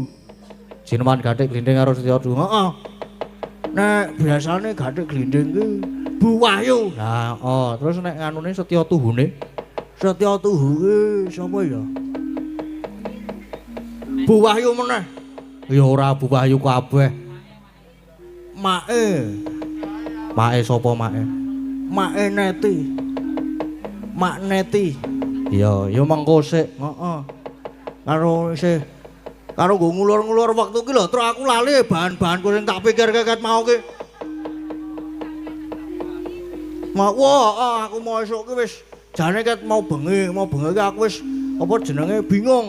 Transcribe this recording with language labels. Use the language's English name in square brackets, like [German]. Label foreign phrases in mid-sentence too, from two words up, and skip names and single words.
[Javanese] Jineman Gathik Glinding karo Setya Tuhu. Heeh. Nek biasane Gathik Glinding ki Bu Wahyu. Lah, oh, terus nek nganune Setya Tuhune? Setya Tuhu ki sapa ya? Bu Wahyu meneh. Ya ora Bu Wahyu kabeh. Make. Make sapa make? Make Neti. Mak Neti. Iya, ya mengko sik. Heeh. Karo isih karo nggo ngulur-ngulur wektu ki lho, terus aku lali bahan-bahan sing tak pikir ket mau ki. Wah, aku mau esuk ki wis jane ket mau bengi ki aku wis apa jenenge bingung.